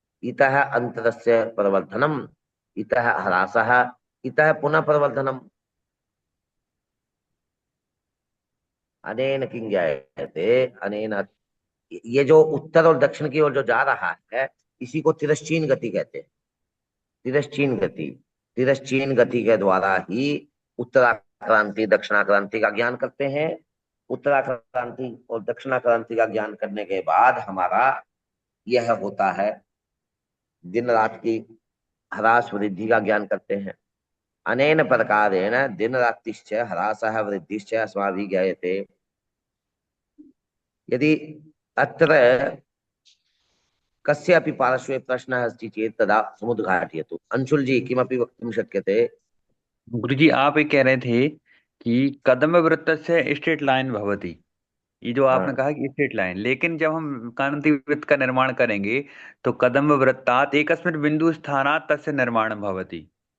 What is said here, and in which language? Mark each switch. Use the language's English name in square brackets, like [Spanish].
[Sanskrit] इतः अंतरस्य प्रवर्धनम, इतः ह्रासः, इतः पुनः प्रवर्धनम। अनेन किं ज्ञायते, अनेन, [Hindi] ये जो उत्तर और दक्षिण की ओर जो जा रहा है इसी को तिरश्चीन गति कहते हैं। तिरश्चीन गति, तिरश्चीन गति के द्वारा ही उत्तराक्रांति दक्षिणाक्रांति का ज्ञान करते हैं। उत्तराक्रांति और दक्षिणाक्रांति का ज्ञान करने के बाद हमारा यह होता है दिन रात की ह्रास वृद्धि का ज्ञान करते हैं। [Sanskrit] अनेन प्रकारेण दिन रात्रिश्च ह्रासः वृद्धिश्च अस्माभिः ज्ञायते। यदि अत्र कस्यापि पार्श्वे प्रश्नः अस्ति चेत् तदा समुद्घाटयतु। अंशुल जी किमपि वक्तुं शक्यते? [Hindi] गुरुजी आप ये कह रहे थे कि [Sanskrit] कदम वृत्तस्य स्ट्रेट लाइन भवति, [Hindi] ये जो आपने हाँ। कहा कि स्ट्रेट लाइन, लेकिन जब हम कांति वृत्त का निर्माण करेंगे तो [Sanskrit] कदम वृत्तात् एकस्मिन् बिंदु स्थानात् तस्य निर्माणं भवति,